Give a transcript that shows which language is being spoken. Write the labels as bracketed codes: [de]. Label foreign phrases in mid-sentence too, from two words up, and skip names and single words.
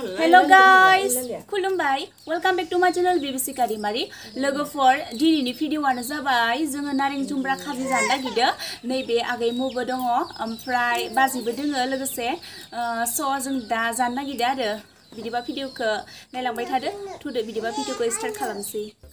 [en] Hello guys, खुलुमबाय. Welcome back to my channel BBC Kadimari. [brx] लोगोफोर दिनैनि भिडिअआनो जाबाय जोङो नारें जुमब्रा खाजि जानो नागिरदो. नैबे आगै मुबो दङ, ओमफ्राय बाजिबो दोङो लोगोसे जों दा जानो नागिरदो आरो. बिदिबा भिडिअखौ नायलांबाय थादो. थुदो बिदिबा भिडिअखौ स्टार्ट खालामसै.